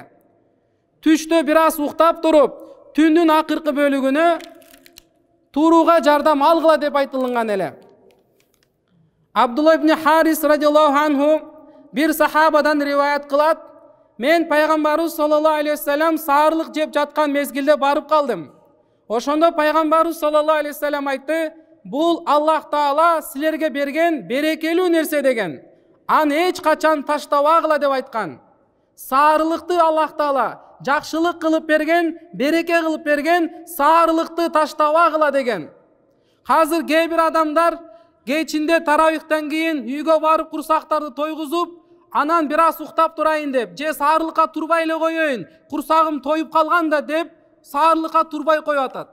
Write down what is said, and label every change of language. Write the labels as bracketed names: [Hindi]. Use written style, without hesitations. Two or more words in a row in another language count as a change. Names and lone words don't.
[Kyrgyz] Түштө бир аз уктап туруп, түндүн акыркы бөлүгүнө турууга жардам алгыла деп айтылган эле. Абдулла ибн Харис [Arabic] رضي الله عنه [Kyrgyz] бир сахабадан риваят кылат: "Мен пайгамбарыбыз [Arabic] صلى الله عليه وسلم [Kyrgyz] саарылык жеп жаткан мезгилде барып калдым. Ошондо пайгамбарыбыз [Arabic] صلى الله عليه وسلم [Kyrgyz] айтты: "Бул Аллах Таала силерге берген берекелүү нерсе" деген. "Аны эч качан таштабагыла" деп айткан. Саарылыкты Аллах Таала жакшылык кылып берген, береке кылып берген, саарылыкты таштабагыла деген. Азыр кээ бир адамдар кечинде таравихтан кийин үйгө барып курсактарды тойгузуп, анан бир аз уктап турайын деп, же саарлыкка турбай эле коеюн, курсагым тоюп калган да деп, саарлыкка турбай коюп атат.